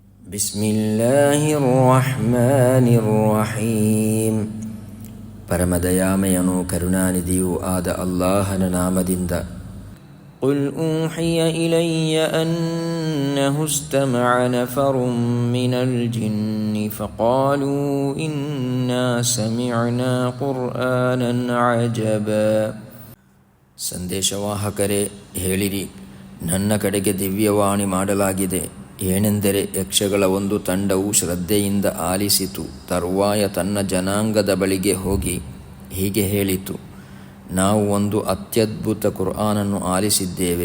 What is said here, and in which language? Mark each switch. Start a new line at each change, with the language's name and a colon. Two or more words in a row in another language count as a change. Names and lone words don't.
Arabic: بسم الله الرحمن الرحيم.
Kannada: ಪರಮದಯಾಮಯನೂ ಕರುಣಾನಿಧಿಯೂ ಆದ ಅಲ್ಲಾಹನ ನಾಮದಿಂದ.
Arabic: قل أوحي إلي أنه استمع نفر من الجن فقالوا إنا سمعنا قرآنا عجبا.
Kannada: ಸಂದೇಶವಾಹಕರೇ, ಹೇಳಿರಿ, ನನ್ನ ಕಡೆಗೆ ದಿವ್ಯವಾಣಿ ಮಾಡಲಾಗಿದೆ. ಏನೆಂದರೆ, ಯಕ್ಷಗಳ ಒಂದು ತಂಡವು ಶ್ರದ್ಧೆಯಿಂದ ಆಲಿಸಿತು. ತರುವಾಯ ತನ್ನ ಜನಾಂಗದ ಬಳಿಗೆ ಹೋಗಿ ಹೀಗೆ ಹೇಳಿತು, ನಾವು ಒಂದು ಅತ್ಯದ್ಭುತ ಕುರ್ಆನನ್ನು ಆಲಿಸಿದ್ದೇವೆ.